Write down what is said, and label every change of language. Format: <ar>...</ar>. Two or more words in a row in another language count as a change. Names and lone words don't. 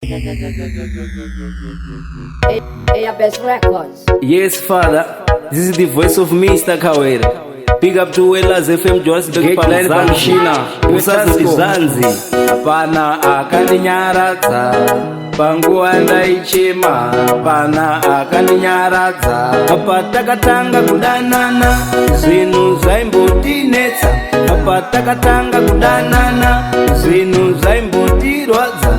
<en>Hey, hey, Best Records. Yes, Father. This is the voice of Mister Kawere. Big up to Wellers F M Johannesburg, Gate line Pamuzanzi. Bamshina. Usazi Zanzi.</en> <sn>Hapana akandinyaradza. Panguva ndaichema, hapana akandinyaradza. Apa takatanga kudanana, zvinhu zvaimbotinetsa. Apa takatanga kudanana, zvinhu zvaimbotirwadza.</sn>